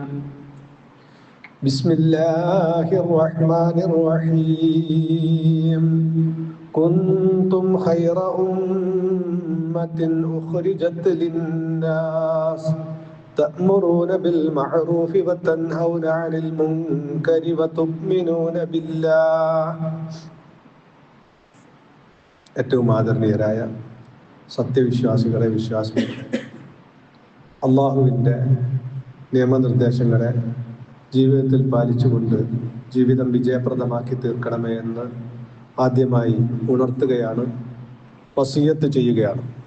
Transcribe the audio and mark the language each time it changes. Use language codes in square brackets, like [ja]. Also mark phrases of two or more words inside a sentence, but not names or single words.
[ar] بسم الله الرحمن الرحيم. كنتم خير أمة أخرجت للناس تأمرون بالمعروف وتنهون عن المنكر وتؤمنون بالله. [ml] ഏറ്റവും ആദരണീയരായ സത്യവിശ്വാസികളെ, വിശ്വാസികളെ, അള്ളാഹുവിൻ്റെ നിയമനിർദ്ദേശങ്ങളെ ജീവിതത്തിൽ പാലിച്ചുകൊണ്ട് ജീവിതം വിജയപ്രദമാക്കി തീർക്കണമേ എന്ന് ആദ്യമായി ഉണർത്തുകയാണ്, വസിയത്ത് ചെയ്യുകയാണ്.